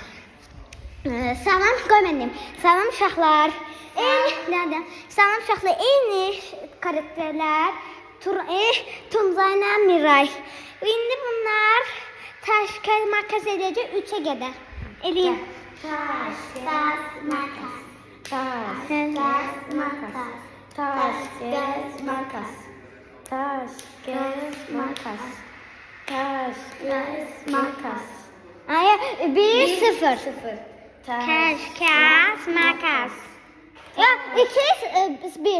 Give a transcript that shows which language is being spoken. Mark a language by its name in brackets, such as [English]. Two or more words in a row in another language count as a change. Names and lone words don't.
[Azerbaijani] Salam qoymadım. Salam uşaqlar. Nerede? Salam uşaqlar. Eyni karakterler. Tuncayla Miray. İndi bunlar [Turkish] taş, kağıt, makas [Azerbaijani] edəcək 3'e qədər. Eləyin. [Turkish] Taş, kağıt, makas. Taş, Kağıt, makas. taş, kağıt, makas. Taş, kağıt, makas. Taş, kağıt, makas. Hayır, 1-0. Taş, Taş, kağıt, makas. Ya 2-1.